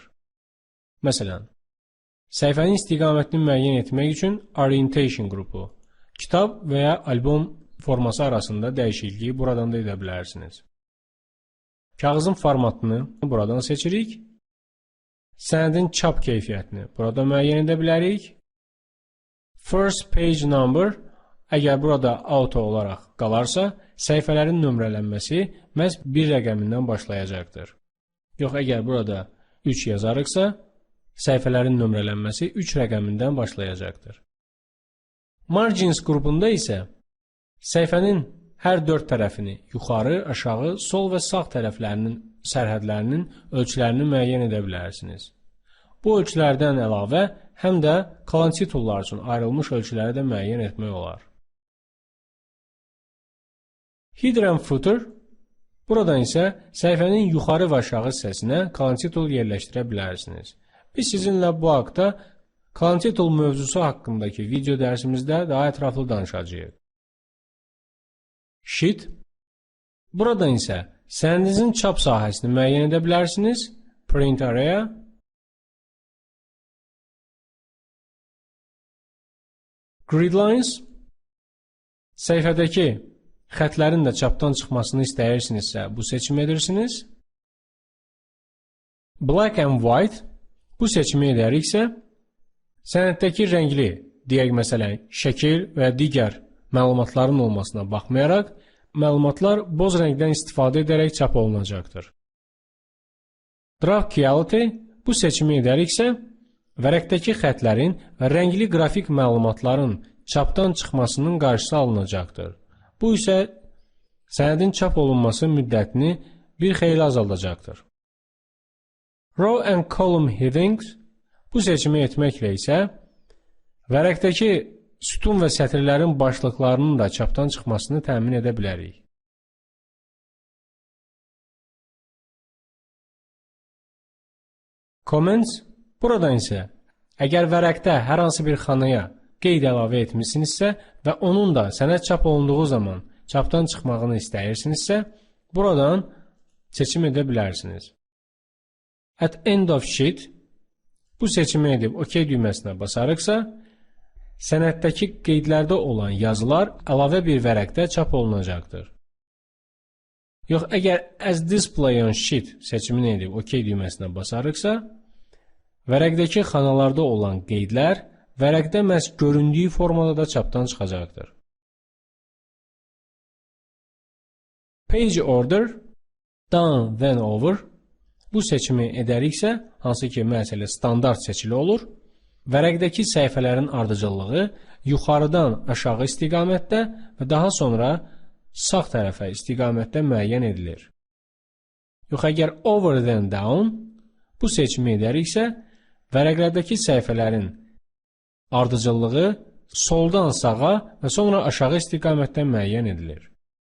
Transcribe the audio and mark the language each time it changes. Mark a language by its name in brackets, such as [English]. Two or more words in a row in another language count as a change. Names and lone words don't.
[Azerbaijani] Məsələn, səhifənin istiqamətini müəyyən etmək üçün Orientation qrupu, kitab və ya albom forması arasında dəyişikliyi buradan da edə bilərsiniz. Kağızın formatını buradan seçirik. Sənədin çap keyfiyyətini burada müəyyən edə bilərik. [English] First page number, [Azerbaijani] əgər burada auto olaraq qalarsa, səhifələrin nömrələnməsi məhz 1 rəqəmindən başlayacaqdır. Yox, əgər burada 3 yazarıqsa, səhifələrin nömrələnməsi 3 rəqəmindən başlayacaqdır. Margins qrupunda isə səhifənin hər 4 tərəfini yuxarı, aşağı, sol və sağ tərəflərinin sərhədlərinin ölçülərini müəyyən edə bilərsiniz. Bu ölçülərdən əlavə həm də kalan titullar üçün ayrılmış ölçüləri də müəyyən etmək olar. [English] Header and footer, [Azerbaijani] buradan isə səhifənin yuxarı və aşağı hissəsinə kalan titul yerləşdirə bilərsiniz. Biz sizinlə bu haqda kalan titul mövzusu haqqındakı video dərsimizdə daha ətraflı danışacağıq. Sheet, buradan isə sənədinizin çap sahəsini müəyyən edə bilərsiniz. [English] Print area, grid lines, [Azerbaijani] səhifədəki xətlərin də çapdan çıxmasını istəyirsinizsə, bu seçimi edirsiniz. [English] Black and white, [Azerbaijani] bu seçimi edəriksə, sənəddəki rəngli, deyək məsələn, şəkil və digər məlumatların olmasına baxmayaraq, məlumatlar boz rəngdən istifadə edərək çap olunacaqdır. [English] Draft quality, [Azerbaijani] bu seçimi edəriksə, vərəqdəki xətlərin və rəngli qrafik məlumatların çapdan çıxmasının qarşısı alınacaqdır. Bu isə sənədin çap olunması müddətini bir xeyli azaldacaqdır. [English] Row and column headings, [Azerbaijani] bu seçimi etməklə isə vərəqdəki sütun və sətirlərin başlıqlarının da çapdan çıxmasını təmin edə bilərik. Comments, buradan isə əgər vərəqdə hər hansı bir xanaya qeyd əlavə etmişsinizsə və onun da sənəd çap olunduğu zaman çapdan çıxmağını istəyirsinizsə, buradan seçim edə bilərsiniz. [English] At end of sheet, [Azerbaijani] bu seçimi edib OK düyməsinə basarıqsa, sənəddəki qeydlərdə olan yazılar əlavə bir vərəqdə çap olunacaqdır. Yox, əgər [English] as display on sheet [Azerbaijani] seçimini edib OK düyməsinə basarıqsa, vərəqdəki xanalarda olan qeydlər vərəqdə məhz göründüyü formada da çapdan çıxacaqdır. [English] Page order, down then over, [Azerbaijani] bu seçimi edəriksə, hansı ki məhz elə standart seçili olur, vərəqdəki səhifələrin ardıcıllığı yuxarıdan aşağı istiqamətdə və daha sonra sağ tərəfə istiqamətdə müəyyən edilir. Yox, əgər [English] over then down, [Azerbaijani] bu seçimi edəriksə, vərəqlərdəki səhifələrin ardıcıllığı soldan sağa və sonra aşağı istiqamətdə müəyyən edilir.